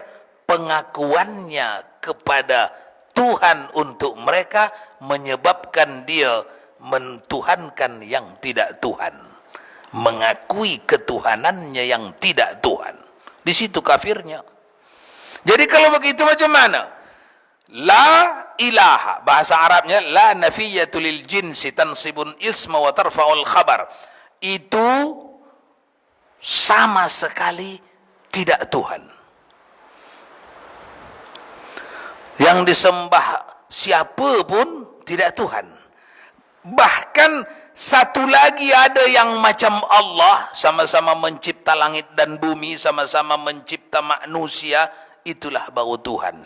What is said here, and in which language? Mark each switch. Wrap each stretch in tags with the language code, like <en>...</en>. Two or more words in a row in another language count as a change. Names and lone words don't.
<ms>Pengakuannya kepada Tuhan untuk mereka menyebabkan dia mentuhankan yang tidak Tuhan, mengakui ketuhanannya yang tidak Tuhan. Di situ kafirnya. Jadi kalau begitu macam mana?</ms> <ar>لا إله,</ar> <ms>bahasa Arabnya</ms> <ar>لا النافية للجنس تنصب الاسم وترفع الخبر.</ar> <ms>Itu sama sekali tidak Tuhan. Yang disembah siapa pun tidak Tuhan. Bahkan satu lagi ada yang macam Allah, sama-sama mencipta langit dan bumi, sama-sama mencipta manusia, itulah baru Tuhan.</ms>